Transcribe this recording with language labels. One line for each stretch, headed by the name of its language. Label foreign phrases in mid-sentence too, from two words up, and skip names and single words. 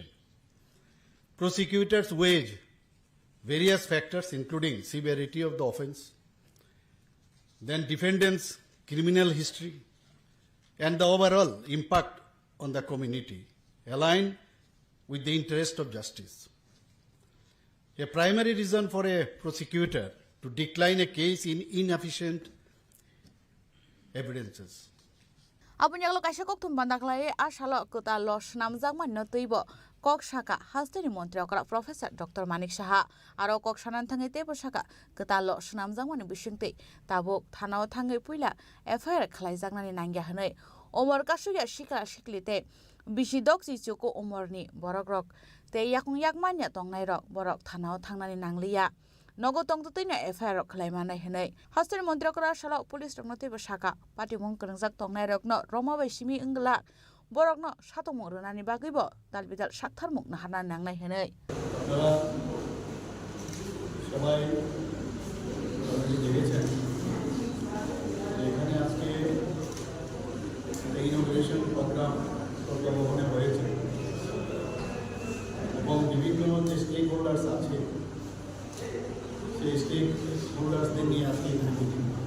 English: Prosecutors weigh various factors including severity of the offense, then defendant's criminal history, and the overall impact on the community, aligned with the interest of justice. A primary reason for a prosecutor to decline a case in inefficient evidences.
Kok Borok: Abun yang lo kaisa kok tum bandak lai asalo kota los namjak man no tuibo kok saka hasteni montri okra professor Dr. Manik Saha aro kok sanan thangai tebo saka kota los namjak man bisingte tabuk thanao thangai puila FIR khlaijaknani nangya hanai omor kasuya shika shiklite bisidok chichoko omorni borokrok te yakung yakmanya tongnai rok borok thanao thangnani nangliya nogo tongtutino FIR khlaimana hanai hasteni montri okra salo police rokno tebo saka patimong krangjak tongnai rokno romabai simi ingla borokno satongmung rwnani bagibo dalbidal saktarmung naharna nangnai hanai
Bangla: সবাই দেখেছেন এখানে আজকে ইনোভেশন প্রোগ্রাম ভবনে হয়েছে এবং বিভিন্ন যে স্টেক হোল্ডার্স আছে সেই স্টেক হোল্ডার্সদের নিয়ে আজকে এখানে মিটিং